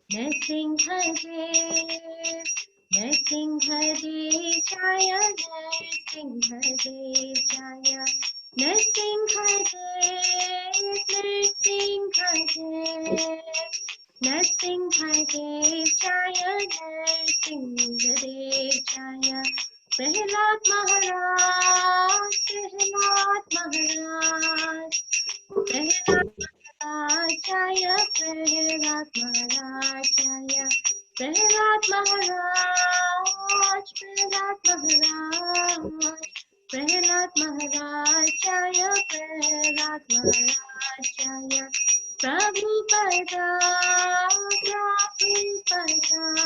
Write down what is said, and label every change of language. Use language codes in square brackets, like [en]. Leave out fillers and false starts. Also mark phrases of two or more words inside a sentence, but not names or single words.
[sa] Nrsimhadev, Nrsimhadev, Jaya Nrsimhadev, Jaya Nrsimhadev, Nrsimhadev, Nrsimhadev, Jaya Nrsimhadev, Jaya Prahlad Maharaj, Prahlad Maharaj, Prahlad Maharaj, Jaya Prahlad Maharaj, Jaya Prahlad Maharaj, Prahlad Maharaj, Prahlad Maharaj, Jaya Prahlad Maharaj, Jaya Prabhupada, Prabhupada,